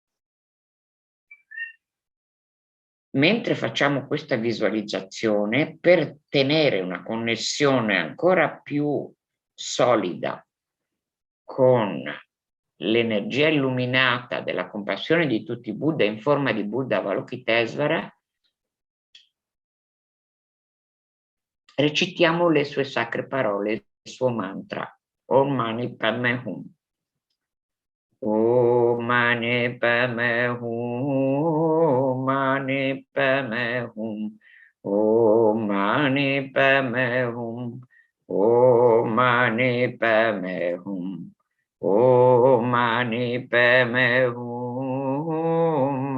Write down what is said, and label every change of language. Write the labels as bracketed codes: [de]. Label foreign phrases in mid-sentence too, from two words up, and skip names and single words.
[it] Mentre facciamo questa visualizzazione, per tenere una connessione ancora più solida con l'energia illuminata della compassione di tutti i Buddha in forma di Buddha Avalokitesvara, recitiamo le sue sacre parole, il suo mantra, [sa] Om Mani Padme Hum. Om Mani Padme Hum, Mani Padme Hum, Om Mani Padme Hum, Om Mani Padme Hum, Om Mani Padme Hum,